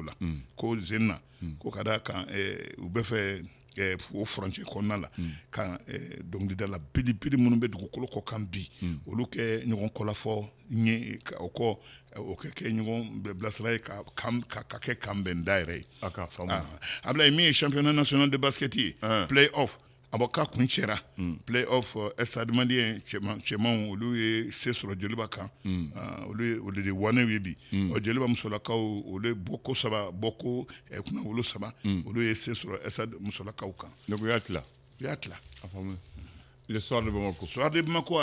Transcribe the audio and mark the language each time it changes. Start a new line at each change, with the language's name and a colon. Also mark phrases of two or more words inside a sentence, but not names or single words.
Bambara: la ko na ko ka da kan u bɛ fɛ o furancɛ kɔnɔna la ka dɔnkilidala pidi minnu bɛ dugukolo kɔ kan bi olu kɛ ɲɔgɔn kɔlafɔ ɲɛ o kɔ o kɛ ɲɔgɔn bilasira ye ka kɛ kan bɛn da yɛrɛ ye Ablaye min ye
French: championnat national de basket
Bambara: ye
French: play off
Bambara: a bɔ k'a kun cɛra
French: play off
Bambara: stade malien cɛmanw olu ye se sɔrɔ Joliba kan olu de wanew ye bi Joliba musolakaw olu bɔko 3 bɔko kunnawolo 3 olu ye se sɔrɔ stade musolakaw kan donc u y'a tila a faamu le soir de Bamako